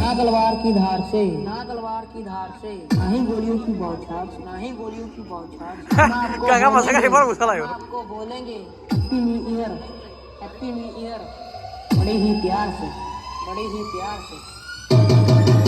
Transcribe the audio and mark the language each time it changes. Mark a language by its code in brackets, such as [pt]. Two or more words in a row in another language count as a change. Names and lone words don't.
[hi] ना तलवार की धार से, ना ही गोलियों की बौछार, [id] Kagak masa kali baru salah yo. [hi] आपको बोलेंगे [en] happy new year, happy new year, [hi] बड़े ही प्यार से, बड़े ही प्यार से।